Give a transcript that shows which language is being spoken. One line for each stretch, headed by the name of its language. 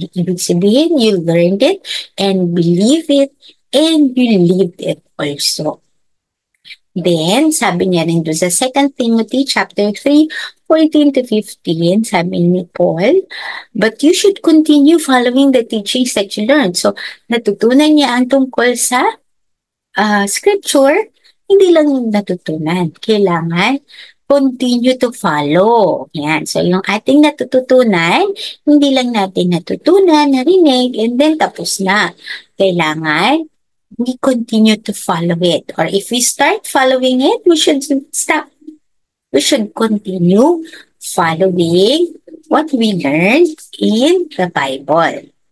Filipino: Ibig sabihin,
English: you learned it and believe it and you lived it also. Then,
Filipino: sabi niya rin doon sa
English: 2 Timothy chapter 3, 14 to 15,
Filipino: sabi ni
English: Paul, but you should continue following the teachings that you learned.
Filipino: So, natutunan niya ang tungkol sa scripture, hindi lang natutunan. Kailangan
English: continue to follow.
Filipino: Yan. So, yung ating natututunan, hindi lang natin natutunan, narinig,
English: and then
Filipino: tapos na. Kailangan
English: we continue to follow it. Or if we start following it, we should stop. We should continue following what we learned in the Bible.